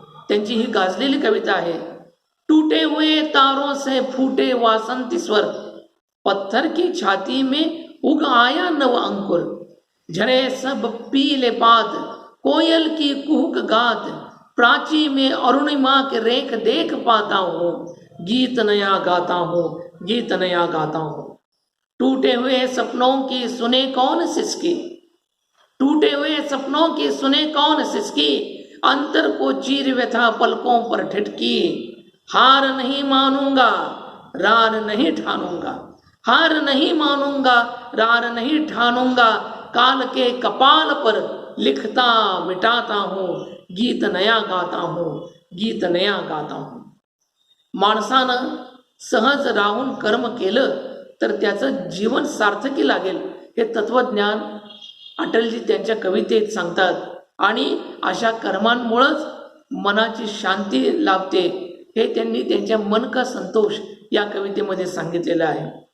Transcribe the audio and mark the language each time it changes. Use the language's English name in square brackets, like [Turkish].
[Marathi] त्यांची ही गाजलेली कविता आहे। [Hindi] टूटे हुए तारों से फूटे वासंती स्वर, पत्थर की छाती में उग आया नव अंकुर, झरे सब पीले पात, कोयल की कुहुक गात, प्राची में अरुणिमा के रेख देख पाता हूँ, गीत नया गाता हूँ, गीत नया गाता हूँ। टूटे हुए सपनों की सुने कौन सिसकी, टूटे हुए सपनों की सुने कौन सिसकी, अंतर को चीर व्यथा पलकों पर ठिठकी, हार नहीं मानूंगा रार नहीं ठानूंगा, हार नहीं मानूंगा रार नहीं ठानूंगा, काल के कपाल पर लिखता मिटाता हूँ, गीत नया गाता हूँ, गीत नया गाता हूँ। [Marathi] माणसानं सहज राहून कर्म केलं तर त्याचं जीवन सार्थकी लागेल हे तत्वज्ञान अटलजी त्यांच्या कवितेत सांगतात आणि अशा कर्मांमुळेच मनाची शांती लाभते हे त्यांनी त्यांच्या मन का संतोष या कवितेमध्ये सांगितलेलं आहे।